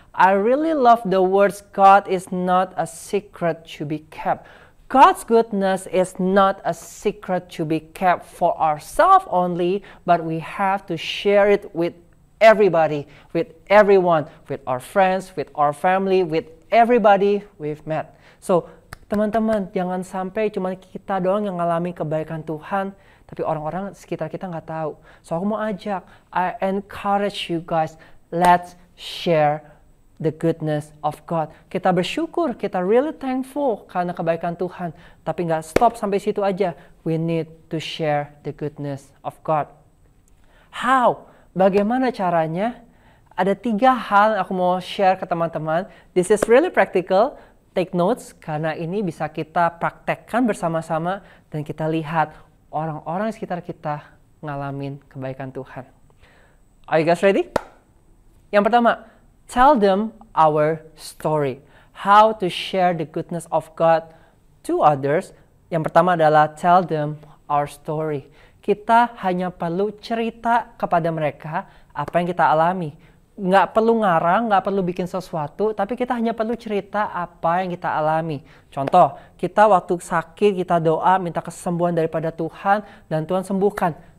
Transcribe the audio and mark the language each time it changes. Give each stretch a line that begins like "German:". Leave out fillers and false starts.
English: I really love the words, God is not a secret to be kept. God's goodness is not a secret to be kept for ourselves only, but we have to share it with everybody, with everyone, with our friends, with our family, with everybody we've met.
Indonesian: So, teman-teman, jangan sampai cuma kita doang yang ngalamin kebaikan Tuhan, tapi orang-orang sekitar kita nggak tahu.
English: So,
Indonesian: aku mau ajak,
English: I encourage you guys, let's share the goodness of God.
Indonesian: Kita bersyukur, kita
English: really thankful
Indonesian: karena kebaikan Tuhan. Tapi nggak stop sampai situ aja.
English: We need to share the goodness of God. How?
Indonesian: Bagaimana caranya? Ada 3 hal yang aku mau share ke teman-teman.
English: This is really practical. Take notes,
Indonesian: karena ini bisa kita praktekkan bersama-sama dan kita lihat orang-orang di sekitar kita ngalamin kebaikan Tuhan.
English: Are you guys ready?
Indonesian: Yang pertama,
English: tell them our story. How to share the goodness of God to others.
Indonesian: Yang pertama adalah
English: tell them our story.
Indonesian: Kita hanya perlu cerita kepada mereka apa yang kita alami. Nggak perlu ngarang, nggak perlu bikin sesuatu, tapi kita hanya perlu cerita apa yang kita alami. Contoh, kita waktu sakit, kita doa, minta kesembuhan daripada Tuhan, dan Tuhan sembuhkan.